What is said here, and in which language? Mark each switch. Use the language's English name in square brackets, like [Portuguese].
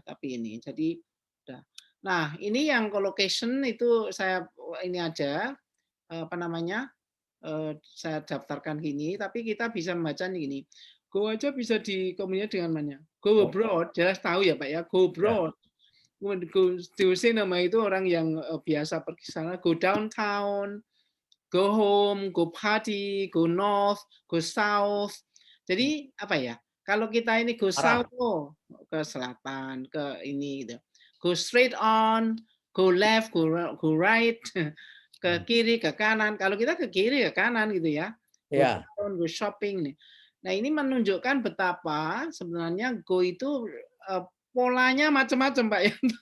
[Indonesian] Tapi ini jadi udah. Nah ini yang collocation itu saya ini aja apa namanya saya daftarkan gini, tapi kita bisa membaca gini. Go aja bisa dikombinasi dengan mana? Go abroad, jelas tahu ya Pak ya. Go abroad. Go nama itu orang yang biasa pergi sana. [English] Go downtown, go home, go party, go north, go south. [Indonesian] Jadi apa ya? Kalau kita ini [English] go south, [Indonesian] ke selatan, ke ini gitu. [English] Go straight on, go left, go right, [Indonesian] ke kiri, ke kanan. Kalau kita ke kiri, ke kanan gitu ya. [English] Go shopping [Indonesian] nih. Nah ini menunjukkan betapa sebenarnya go itu polanya macam-macam Pak ya.